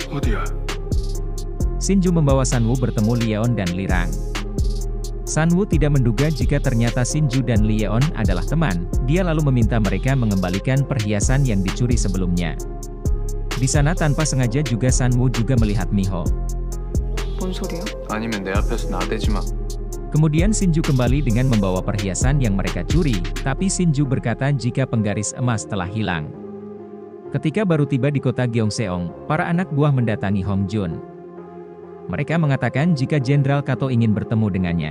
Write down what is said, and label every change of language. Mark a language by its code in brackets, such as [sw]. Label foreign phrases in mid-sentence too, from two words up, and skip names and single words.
[id] Shinju membawa Sanwoo bertemu Lee Yeon dan Lee Rang. Sanwoo tidak menduga jika ternyata Shinju dan Lee Yeon adalah teman, dia lalu meminta mereka mengembalikan perhiasan yang dicuri sebelumnya. Di sana tanpa sengaja juga Sanwoo juga melihat Miho. [ko] 뭔 소리야? 아니면 내 앞에서 나대지 마. [id] Kemudian Shinju kembali dengan membawa perhiasan yang mereka curi, tapi Shinju berkata jika penggaris emas telah hilang. Ketika baru tiba di kota Gyeongseong, para anak buah mendatangi Hong Jun. Mereka mengatakan jika Jenderal Kato ingin bertemu dengannya.